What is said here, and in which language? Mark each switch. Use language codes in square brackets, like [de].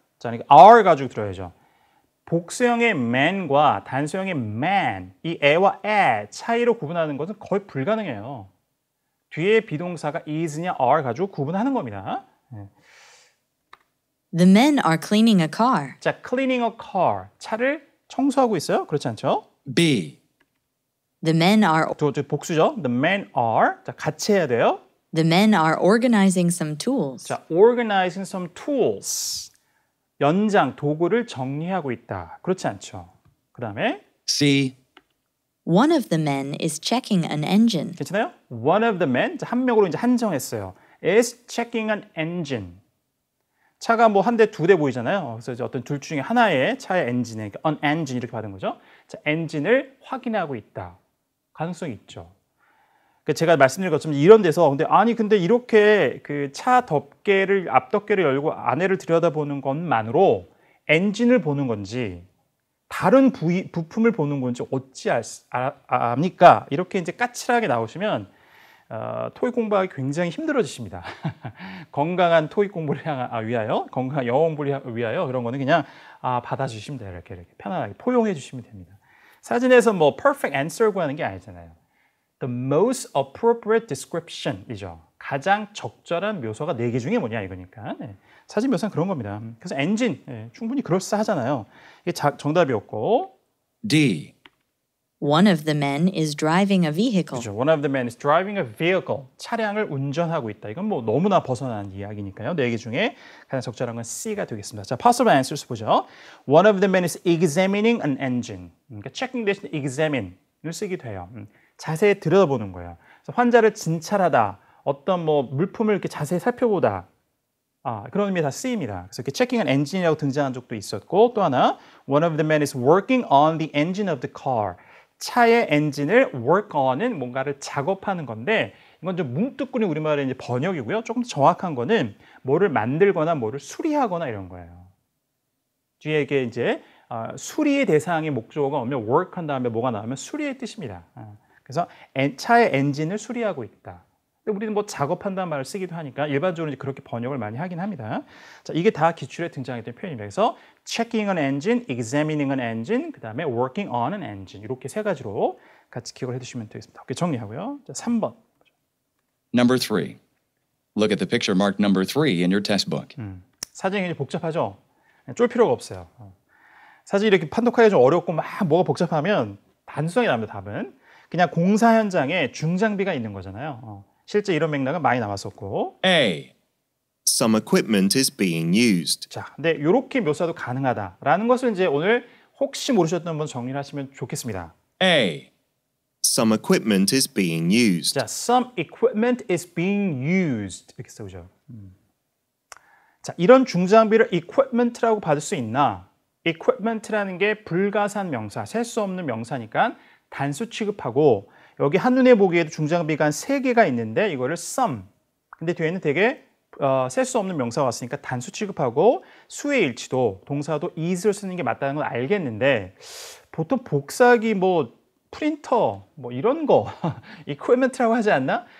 [ko] 자, are 가지고 들어야죠. 복수형의 man과 단수형의 man, 이 a와 a 차이로 구분하는 것은 거의 불가능해요. 뒤에 비동사가 is냐 are 가지고 구분하는 겁니다. [en] The men are cleaning a car. [ko] 자, cleaning a car. 차를 청소하고 있어요? 그렇지 않죠? [en] B. The men are [ko] 복수죠. [en] The men are. [ko] 자, 같이 해야 돼요. [en] The men are organizing some tools. 자, organizing some tools. [ko] 연장, 도구를 정리하고 있다. 그렇지 않죠? 그 다음에 [en] C. One of the men is checking an engine. [ko] 괜찮아요? [en] One of the men, [ko] 한 명으로 이제 한정했어요. [en] is checking an engine. [ko] 차가 뭐 한 대, 두 대 보이잖아요. 그래서 이제 어떤 둘 중에 하나의 차의 엔진에, an engine 이렇게 받은 거죠. 자, 엔진을 확인하고 있다. 가능성이 있죠. 제가 말씀드린 것처럼 이런 데서 근데 이렇게 그 차 덮개를 앞덮개를 열고 안에를 들여다보는 것만으로 엔진을 보는 건지 다른 부품을 보는 건지 어찌 압니까? 이렇게 이제 까칠하게 나오시면 토익 공부하기 굉장히 힘들어지십니다. 건강한 토익 공부를 위하여, 건강한 영어 공부를 위하여 그런 거는 그냥 받아주시면 돼요. 이렇게 편안하게 포용해 주시면 됩니다. 사진에서 뭐 [en] perfect answer [ko] 구하는 게 아니잖아요. [en] The most appropriate description [ko] 이죠. 가장 적절한 묘사가 4개 중에 뭐냐 이거니까. 네. 사진 묘사는 그런 겁니다. 그래서 엔진 충분히 그럴싸하잖아요. 이게 정답이었고. [en] D. One of the men is driving a vehicle. [ko] 그렇죠. [en] One of the men is driving a vehicle. [ko] 차량을 운전하고 있다. 이건 뭐 너무나 벗어난 이야기니까요. 4개 중에 가장 적절한 건 C가 되겠습니다. 자, [en] possible answers [ko] 보죠. [en] One of the men is examining an engine. [ko] 그러니까 checking 대신 examine을 쓰기도 해요. 자세히 들여다보는 거예요. 그래서 환자를 진찰하다, 어떤 뭐 물품을 이렇게 자세히 살펴보다, 그런 의미 다 C입니다. 그래서 이렇게 checking an engine이라고 등장한 적도 있었고, 또 하나, [en] one of the men is working on the engine of the car. [ko] 차의 엔진을 work on은 뭔가를 작업하는 건데, 이건 좀 뭉뚱그린 우리말의 이제 번역이고요. 조금 더 정확한 거는 뭐를 만들거나 뭐를 수리하거나 이런 거예요. 뒤에 이게 이제 수리의 대상의 목적어가 오면 work 한 다음에 뭐가 나오면 수리의 뜻입니다. 그래서 차의 엔진을 수리하고 있다. 근데 우리는 뭐 작업한다는 말을 쓰기도 하니까 일반적으로 이제 그렇게 번역을 많이 하긴 합니다. 자, 이게 다 기출에 등장했던 표현입니다. 그래서 [en] checking an engine, examining an engine, [ko] 그 다음에 working on an engine 이렇게 세 가지로 같이 기억을 해두시면 되겠습니다. 오케이, 정리하고요. 자, 3번. [en] Number 3. Look at the picture marked number 3 in your test book. [ko] 사진이 굉장히 복잡하죠? 쫄 필요가 없어요. 사진이 이렇게 판독하기가 좀 어렵고 막 뭐가 복잡하면 단순하게 나옵니다, 답은. 그냥 공사 현장에 중장비가 있는 거잖아요. 실제 이런 맥락은 많이 나왔었고. [en] A. Some equipment is being used. [ko] 자, 근데 이렇게 묘사도 가능하다라는 것을 이제 오늘 혹시 모르셨던 분 정리를 하시면 좋겠습니다. [en] A. Some equipment is being used. 자, some equipment is being used [ko] 이렇게 써보죠. 자, 이런 중장비를 equipment라고 받을 수 있나? equipment라는 게 불가산 명사, 셀 수 없는 명사니까 단수 취급하고 여기 한눈에 보기에도 중장비가 한 3개가 있는데 이거를 some. 근데 뒤에는 되게 셀 수 없는 명사가 왔으니까 단수 취급하고 수의 일치도 동사도 is를 쓰는 게 맞다는 건 알겠는데 보통 복사기 뭐 프린터 뭐 이런 거 equipment라고 하지 않나?